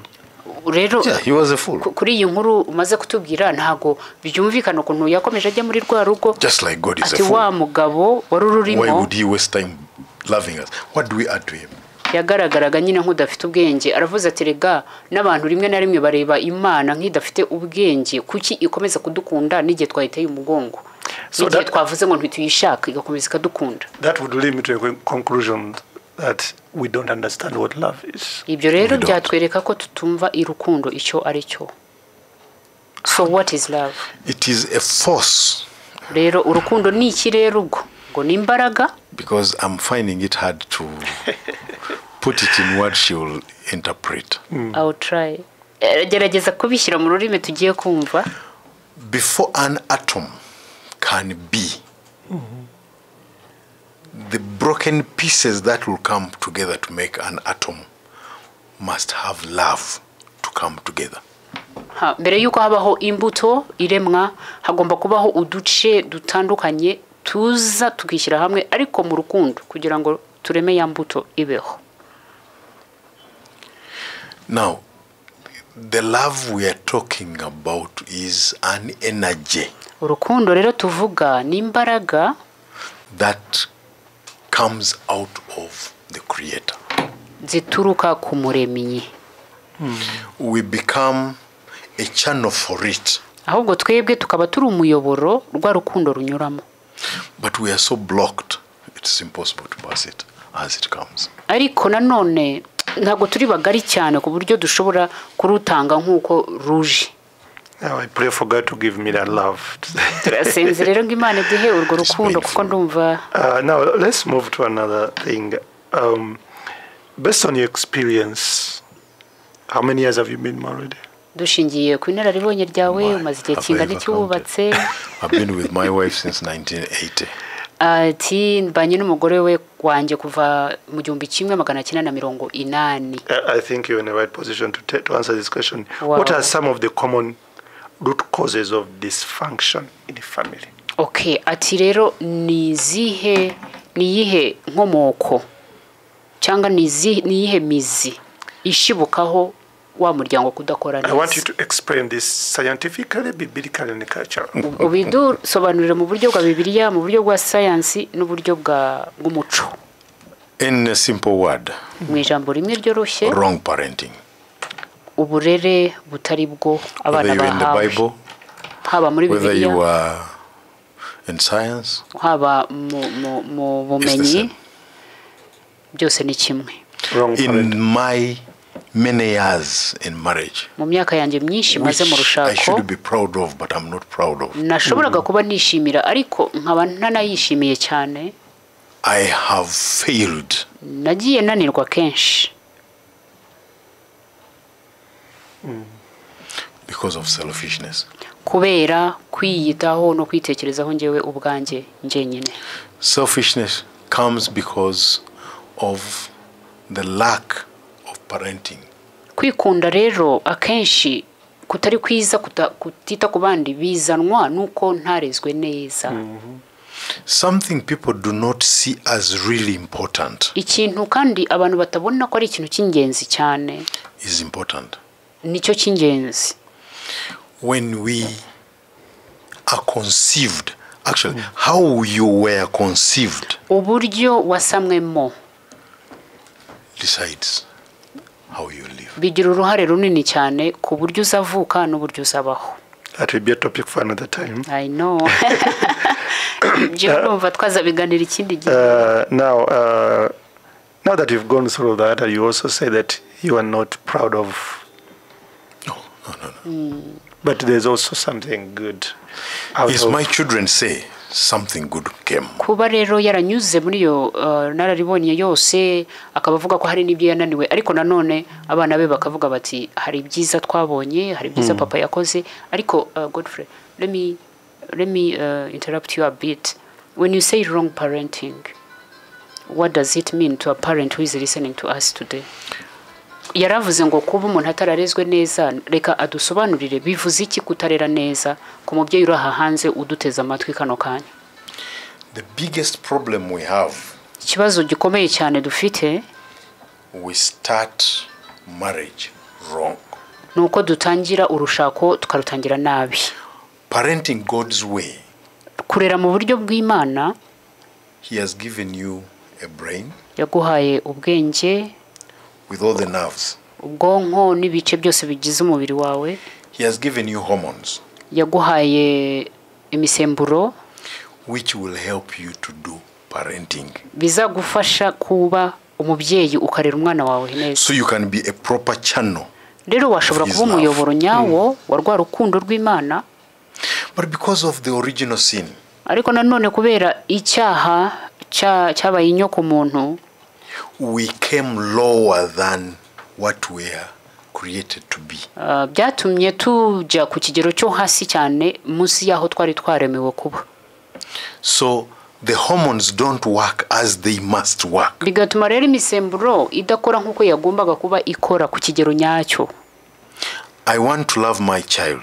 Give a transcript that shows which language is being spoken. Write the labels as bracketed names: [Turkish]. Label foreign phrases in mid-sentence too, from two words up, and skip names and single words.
[Kinyarwanda] Rero [English] he was a fool. [Kinyarwanda] Kuri iyi nkuru umaze kutubwira ntago byumvikana ukuntu yakomeje ajya muri rwa rugo. [English] Just like God is a fool. [Kinyarwanda] Ati wa mugabo warururimo. [English] Why would he waste time loving us? What do we add to him? [Kinyarwanda] Yagaragaraga nyine nk'udafite ubwenge. Aravuze ati rega n'abantu rimwe na rimwe bareba Imana nk'idafite ubwenge kuki ikomeza kudukunda n'igihe twahiteye umugongo. N'igihe twavuze ngo ntituyishaka igakomeza kadukunda. [English] That would lead me to a conclusion that we don't understand what love is. [Kinyarwanda] Ibyo rero byatwereka ko tutumva irukundo icyo ari cyo. [English] So what is love? It is a force. [Kinyarwanda] Rero urukundo ni iki rero ubwo? Ngo ni imbaraga? [English] Because I'm finding it hard to put it in what she will interpret. I'll try. [Kinyarwanda] Gerageza kubishyira mu rurimi tugiye kumva. [English] Before an atom can be, the broken pieces that will come together to make an atom must have love to come together. [Kinyarwanda] Mbere yuko habaho imbuto iremwa hagomba kubaho uduce dutandukanye tuza tukishyira hamwe ariko mu rukundo kugira ngo tureme ya mbuto ibeho. [English] Now, the love we are talking about is an energy. [Kinyarwanda] Urukundo rero tuvuga ni imbaraga [English] that comes out of the Creator. [Kinyarwanda] Zituruka ku Muremyi. [English] We become a channel for it. [Kinyarwanda] Ahubwo twebwe tukaba turi umuyoboro rwa rukundo runyuramo. [English] But we are so blocked, it's impossible to pass it as it comes. [Kinyarwanda] Ariko nanone ntago turi bagari cyane ku buryo dushobora kurutanga nkuko ruje. [English] Now I pray for God to give me that love. [Kinyarwanda] Turasenze rero ngo Imana iduhe urwo rukundo kuko ndumva. [English] Now let's move to another thing. Based on your experience, how many years have you been married? [Kinyarwanda] Dushingiye ku inararibonye ryawe umaze igihe kingana iki wubatse? [English] I've been with my wife since 1980. [Kinyarwanda] Ati mbanye n'umugore we wanjye kuva mu 1980. [English] I think you're in the right position to answer this question. Wow. What are some of the common root causes of dysfunction in the family? [Kinyarwanda] Okay, ati rero ni yihe nkomoko cyangwa ni yihe mizi ishibukaho wa muryango kudakora neza. [English] I want you to explain this scientifically, biblically and culturally. [Kinyarwanda] Ubidu sobanurira mu buryo bwa Bibiliya, mu buryo bwa science n'uburyo bw'umuco. [English] In a simple word. [Kinyarwanda] Mu ijambo rimwe ryoroshye. [English] Wrong parenting. [Kinyarwanda] Uburere butari bwo abana bahawe. Haba muri Bibiliya. [English] Whether you are in science. [Kinyarwanda] Haba mu bumenyi. Byose ni kimwe. [English] In my many years in marriage, [Kinyarwanda] mu myaka yanjye myinshi maze mu rushako, [English] I should be proud of, but I'm not proud of. [Kinyarwanda] Nashoboraga kuba nishimira ariko nkaba ntanayishimiye cyane. [English] I have failed. [Kinyarwanda] Nagiye nanirwa kenshi. [English] Because of selfishness. [Kinyarwanda] Kubera kwiyitaho no kwitekerezaho njyewe ubwanjye njyenyine. [English] Selfishness comes because of the lack of parenting. [Kinyarwanda] Kwikunda rero akenshi kutari kwiza kutita ku bandi bizanwa nuko ntarezwe neza. [English] Something people do not see as really important. [Kinyarwanda] Ikintu kandi abantu batabona ko ari ikintu cy'ingenzi cyane. [English] Is important. [Kinyarwanda] Nicyo cy'ingenzi. [English] When we are conceived, actually, how you were conceived [Kinyarwanda] uburyo wasamwemo [English] decides how you live. [Kinyarwanda] Bigira uruhare runini cyane ku buryo uzavuka n'uburyo uzabaho. [English] That will be a topic for another time. I know. Now that you've gone through that, you also say that you are not proud of. No. But there's also something good. Yes, my children say something good came. [Kinyarwanda] Kuba rero yaranyuze muri yo nararibonye yose akabavuga ko hari nibyo yananiwe ariko nanone abana be bakavuga bati hari byiza twabonye hari byiza papa yakoze ariko Godfrey [English] let me interrupt you a bit. When you say wrong parenting, what does it mean to a parent who is listening to us today? [Kinyarwanda] Yaravuze ngo kuba umuntu atararezwe neza reka adusobanurire bivuze iki kutarera neza ku mubyeyi uraha hanze uduteza amatwi kano kanya. [English] The biggest problem we have, [Kinyarwanda] ikibazo gikomeye cyane dufite, [English] we start marriage wrong. [Kinyarwanda] Nuko dutangira urushako tukarutangira nabi. [English] Parenting God's way. [Kinyarwanda] Kurera mu buryo bw'Imana, [English] He has given you a brain. [Kinyarwanda] Yaguhaye ubwenge [English] with all the nerves. [Kinyarwanda] Ubwonko n'ibice byose bigize umubiri wawe. [English] He has given you hormones. [Kinyarwanda] Yaguhaye imisemburo [English] which will help you to do parenting. [Kinyarwanda] Bizagufasha kuba umubyeyi ukarera umwana wawe neza. [English] So you can be a proper channel. [Kinyarwanda] Rero washobora kuba umuyoboro nyawo warwa rukundo rw'Imana. [English] But because of the original sin, [Kinyarwanda] ariko nanone kubera icyaha cyabaye inyoko muntu, [English] we came lower than what we are created to be. [Kinyarwanda] Byatumye tujya ku kigero cyo hasi cyane munsi yaho twari twaremewe kuba. [English] So the hormones don't work as they must work. [Kinyarwanda] Bigatuma rero imisemburo idakora nkuko yagombaga kuba ikora ku kigero nyacyo. [English] I want to love my child.